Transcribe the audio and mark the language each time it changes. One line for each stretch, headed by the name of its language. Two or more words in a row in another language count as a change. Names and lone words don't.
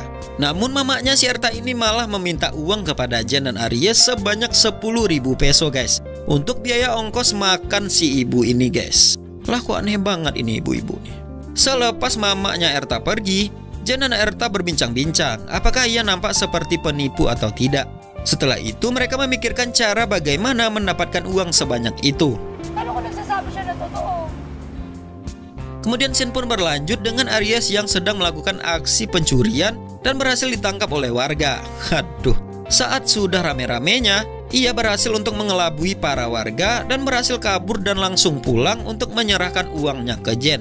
Indonesian: Namun mamanya si Erta ini malah meminta uang kepada Jen dan Aries sebanyak 10.000 peso guys untuk biaya ongkos makan si ibu ini guys. Lah kok aneh banget ini ibu-ibu nih. Selepas mamanya Erta pergi, Jen dan Erta berbincang-bincang apakah ia nampak seperti penipu atau tidak. Setelah itu mereka memikirkan cara bagaimana mendapatkan uang sebanyak itu.
Filipino: Paano ko nagsasabi siya na totoo?
Indonesian: Kemudian scene pun berlanjut dengan Aries yang sedang melakukan aksi pencurian dan berhasil ditangkap oleh warga. Aduh, saat sudah rame-ramenya, ia berhasil untuk mengelabui para warga dan berhasil kabur dan langsung pulang untuk menyerahkan uangnya ke Jen.